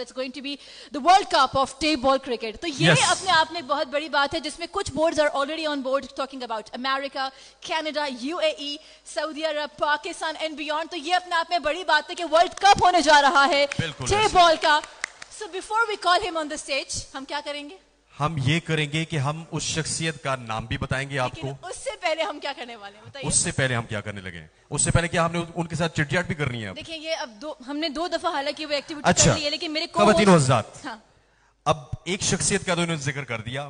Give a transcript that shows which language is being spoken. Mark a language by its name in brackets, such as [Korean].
[English] It's going to be the world cup of tape ball cricket. [Urdu] تو یہ اپنے آپ میں بہت بڑی بات ہے, جس میں کچھ [English] boards are already on board talking about [Urdu] America, Canada, UAE, Saudi Arab, Pakistan and beyond. تو یہ اپنے آپ میں بڑی بات ہے کہ ورلڈ کپ ہونے جا رہا ہے ٹیپ بال کا. [English] So before we call him on the stage, [Urdu] ہم کیا کریں گے؟ ہم یہ کریں گے کہ ہم اس شخصیت کا نام بھی بتائیں گے آپ کو. اس سے پہلے ہم کیا کرنے والے ہیں بتائیے. اس سے پہلے ہم کیا کرنے لگے ہیں, اس سے پہلے کیا ہم نے ان کے ساتھ چٹ چاٹ بھی کرنی ہے. دیکھیں یہ اب ہم نے 2 دفعہ حالانکہ وہ ایکٹیویٹی کر لی ہے, لیکن میرے خواتین و حضرات, اب ایک شخصیت کا تو انہوں نے ذکر کر دیا.